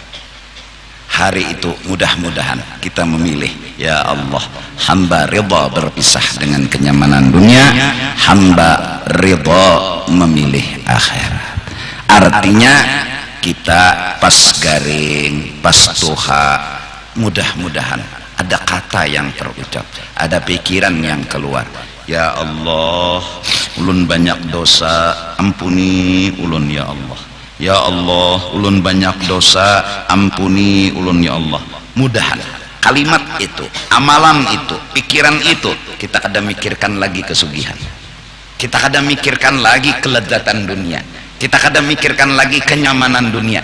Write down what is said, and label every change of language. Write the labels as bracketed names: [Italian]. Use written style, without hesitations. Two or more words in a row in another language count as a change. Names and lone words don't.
[Indonesian] Hari itu mudah-mudahan kita memilih, ya Allah, hamba ridha berpisah dengan kenyamanan dunia, hamba ridha memilih akhirat. [Banjar] Artinya kita pas garing, pas tuha, mudah-mudahan ada kata yang terucap, ada pikiran yang keluar. [Indonesian] Ya Allah, [Banjar] ulun banyak dosa, ampuni ulun ya Allah. Ya Allah, ulun banyak dosa, ampuni ulun ya Allah. Mudahan kalimat itu, amalan itu, pikiran itu, kita kada mikirkan lagi kesugihan, kita kada mikirkan lagi kelezatan dunia, kita kadang mikirkan lagi kenyamanan dunia.